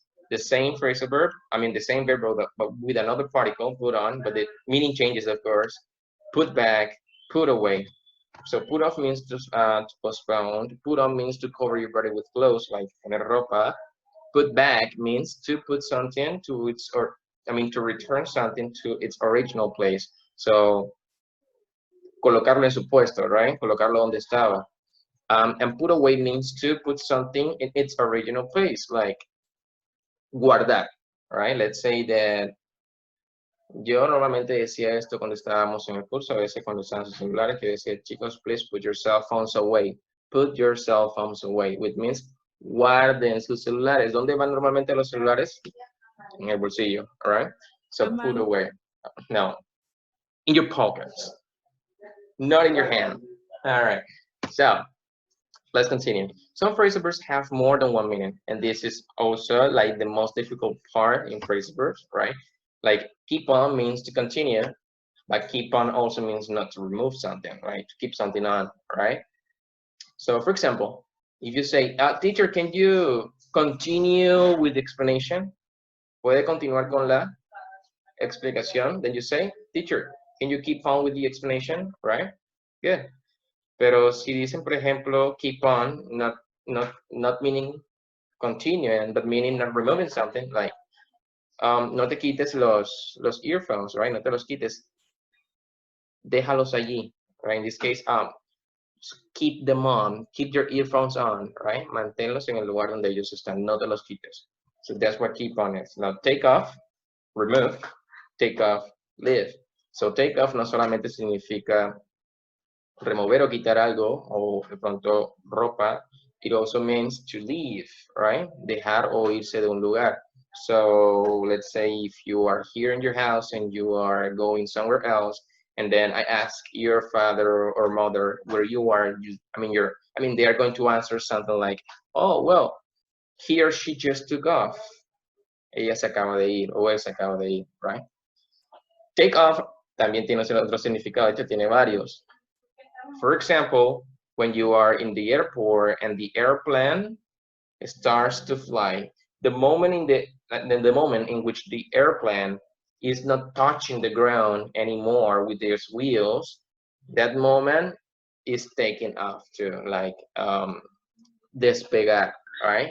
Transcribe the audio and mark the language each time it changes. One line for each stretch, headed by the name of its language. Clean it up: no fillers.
English: The same phrasal verb, the same verb, but with another particle, put on, but the meaning changes, of course. Put back, put away. So put off means to postpone. Put on means to cover your body with clothes, like
Spanish: poner ropa.
English: Put back means to put something to to return something to its original place.
Spanish: So colocarlo en su puesto, right? Colocarlo donde estaba.
English: And put away means to put something in its original place, like guardar, right? Let's say that
Spanish: yo normalmente decía esto cuando estábamos en el curso, a veces cuando estaban sus celulares, que decía, chicos,
English: please put your cell phones away. Put your cell phones away, which means
Spanish: guarden sus celulares. ¿Dónde van normalmente los celulares? En el bolsillo,
English: all right? So put away. No, in your pockets, not in your hand. All right, so let's continue. Some phrasal verbs have more than one meaning, and this is also like the most difficult part in phrasal verbs, right? Like keep on means to continue, but keep on also means not to remove something, right? To keep something on, right? So for example, if you say, teacher, can you continue with the explanation?
Spanish: ¿Puede continuar con la explicación?
English: Then you say, teacher, can you keep on with the explanation, right?
Spanish: Good. Pero si dicen, por ejemplo, keep on,
English: not meaning continue, but meaning not removing something, like,
Spanish: no te quites los earphones, right? No te los quites. Déjalos allí, right?
English: In this case, keep them on, keep your earphones on, right?
Spanish: Manténlos en el lugar donde ellos están, no te los quites.
English: So that's what keep on is. Now, take off, remove, take off, leave.
Spanish: So take off no solamente significa remover o quitar algo, o de pronto ropa.
English: It also means to leave, right?
Spanish: Dejar o irse de un lugar.
English: So let's say if you are here in your house and you are going somewhere else, and then I ask your father or mother where you are, they are going to answer something like, oh, well, he or she just took off.
Spanish: Ella se acaba de ir, o él se acaba de ir, right? Take off también tiene otro significado, de hecho tiene varios.
English: For example, when you are in the airport and the airplane starts to fly, the moment in which the airplane is not touching the ground anymore with their wheels, that moment is taken off too, like despegar, right?